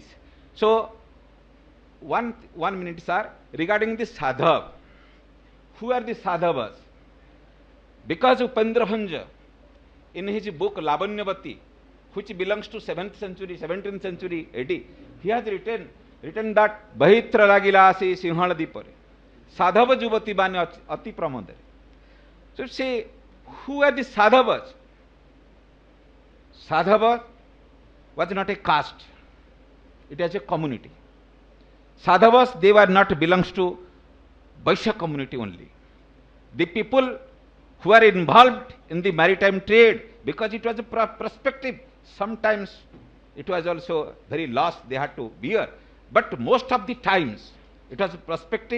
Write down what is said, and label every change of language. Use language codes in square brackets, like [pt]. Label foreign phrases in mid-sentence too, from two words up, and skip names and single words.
[en] So one minute, sir, regarding the Sadhav. Who are the Sadhavas? Because Upendra Bhanja, in his book Lavanyavati, which belongs to 17th century AD, he has written that [or] ବହିତ୍ର ଲାଗିଲାସି ସିଂହଳ ଦ୍ୱୀପରେ ସାଧବ ଯୁବତୀ ବାଣୀ ଅତି ପ୍ରମୋଦରେ. [en] So say, who are the Sadhavas? Sadhava was not a caste, it was a community. Sadhavas, they were not belongs to Vaishya community only. The people who are involved in the maritime trade, because it was a prospective, sometimes it was also very loss they had to bear, but most of the times it was prospective.